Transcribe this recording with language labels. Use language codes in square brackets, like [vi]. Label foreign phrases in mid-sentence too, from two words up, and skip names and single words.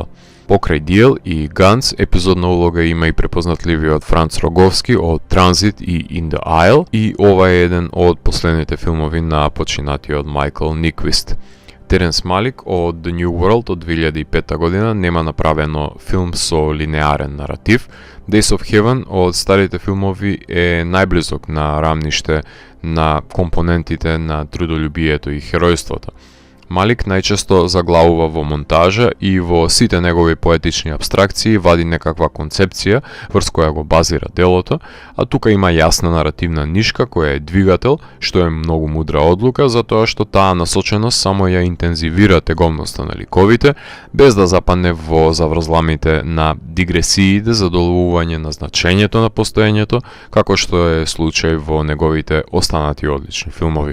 [mk] Покрај Диел и Ганс, епизодна улога има и препознатливиот Франц Роговски од Транзит и In the Isle, и ова е еден од последните филмови на починатиот Майкл Никвист. Теренс Малик од The New World од 2005 година нема направено филм со линеарен наратив. Days of Heaven од старите филмови е најблизок на рамниште на компонентите на трудолюбието и херојството. Малик најчесто заглавува во монтажа и во сите негови поетични абстракции вади некаква концепција врз која го базира делото, а тука има јасна наративна нишка која е двигател, што е многу мудра одлука, затоа што таа насоченост само ја интензивира тегомноста на ликовите, без да западне во заврзламите на дигресиите за доловување на значењето на постоењето, како што е случај во неговите останати одлични филмови.